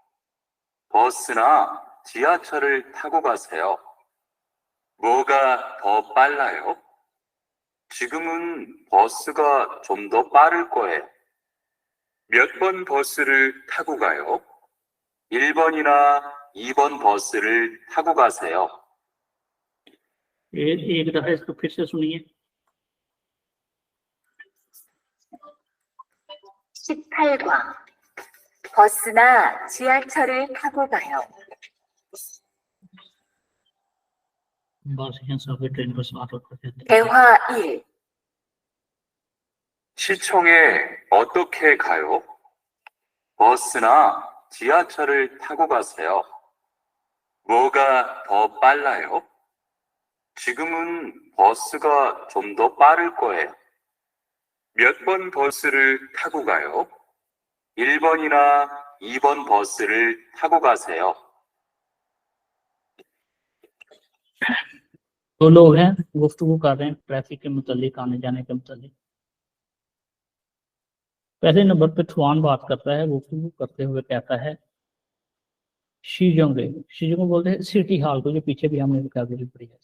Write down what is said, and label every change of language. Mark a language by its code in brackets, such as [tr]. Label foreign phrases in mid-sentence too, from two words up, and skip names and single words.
[ko] 버스나 지하철을 타고 가세요. 뭐가 더 빨라요? 지금은 버스가 좀 더 빠를 거예요. 몇 번 버스를 타고 가요? 1번이나 2번 버스를 타고 가세요. [ur] ایک دفعہ اس کو پھر سے سنیے. [ko] 18번. 버스나 지하철을 타고 가요. [ur] بس یہاں [en] subway train [ur] پر سوار ہو کر جاتے ہیں. [ko] 대화 1. 시청에 어떻게 가요? 버스나 지하철을 타고 가세요. 뭐가 더 빨라요? 지금은 버스가 좀 더 빠를 거예요. 몇 번 버스를 타고 가요? 1번이나 2번 버스를 타고 가세요. [ur] تو لوگ ہیں گفتگو کر رہے ہیں ٹریفک کے متعلق، آنے جانے کے متعلق. پہلے نمبر پہ تھوان بات کرتا ہے، گفتگو کرتے ہوئے کہتا ہے شیجونگے بولتے ہیں [en] city hall [ur] کو، جو پیچھے بھی ہم نے ووکیبلری پڑھی ہے.